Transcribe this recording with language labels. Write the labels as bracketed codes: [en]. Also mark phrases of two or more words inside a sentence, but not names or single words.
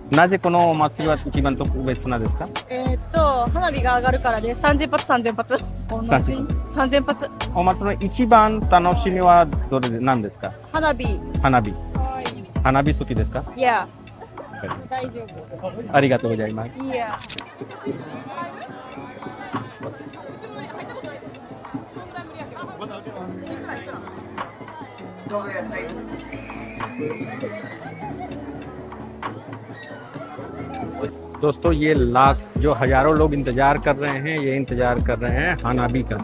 [ja] なぜこのお祭りは一番特別なんですか？花火が上がるからです。3000発、3000発。3000発。お祭りの一番楽しみはどれで何ですか？花火。花火。花火好きですか？いや。大丈夫。ありがとうございます。いや。 [hi] दोस्तों, ये लाख जो हजारों लोग इंतजार कर रहे हैं, ये इंतजार कर रहे हैं हानाबी का।